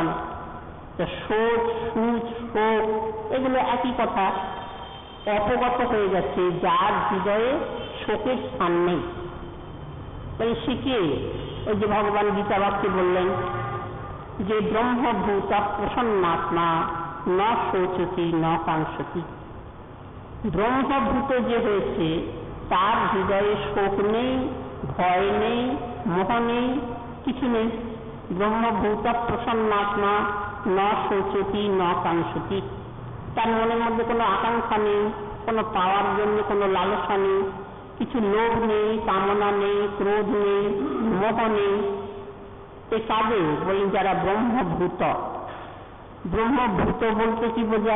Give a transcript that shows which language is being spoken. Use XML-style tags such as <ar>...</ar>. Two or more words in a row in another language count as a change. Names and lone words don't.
<bn>শোক, সুচ, শোক এগুলো একই কথা। অপগত হয়ে গেছে, যার হৃদয়ে শোকের স্থান নেই। তাই শিখে ওই যে ভগবান গীতা বাক্যে বললেন যে</bn> <sa>ব্রহ্মভূত প্রসন্নাত্মা ন শোচতি ন কাঙ্ক্ষতি।</sa> <bn>ব্রহ্মভূত যে হয়েছে তার হৃদয়ে শোক নেই, ভয় নেই, মোহ নেই, কিছু নেই।</bn> <sa>ব্রহ্মভূত প্রসন্নাত্মা ন শোচতি ন কাঙ্ক্ষতি।</sa> <bn>তার মনের মধ্যে কোনো আকাঙ্ক্ষা নেই, কোনো পাওয়ার জন্য কোনো লালসা নেই, কিছু লোভ নেই, কামনা নেই, ক্রোধ নেই, মোহ নেই। এ কাজে বলি যারা ব্রহ্মভূত। ব্রহ্মভূত বলতে কি বোঝায়?</bn>